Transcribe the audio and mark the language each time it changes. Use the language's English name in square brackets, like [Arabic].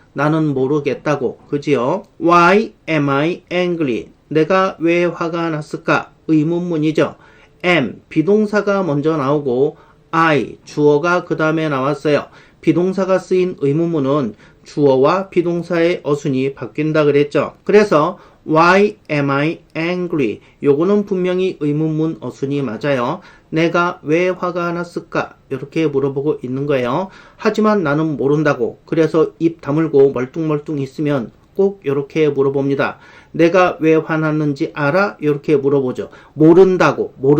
[Korean] 나는 모르겠다고. 그지요? [English] Why am I angry? [Korean] 내가 왜 화가 났을까? 의문문이죠. am, 비동사가 먼저 나오고 I, 주어가 그 다음에 나왔어요. 비동사가 쓰인 의문문은 주어와 비동사의 어순이 바뀐다 그랬죠. [English] 그래서 Why am I angry? [Korean] 요거는 분명히 의문문 어순이 맞아요. 내가 왜 화가 났을까? 이렇게 물어보고 있는 거예요. 하지만 나는 모른다고. 그래서 입 다물고 멀뚱멀뚱 있으면 꼭 이렇게 물어봅니다. 내가 왜 화났는지 알아? 이렇게 물어보죠. 모른다고.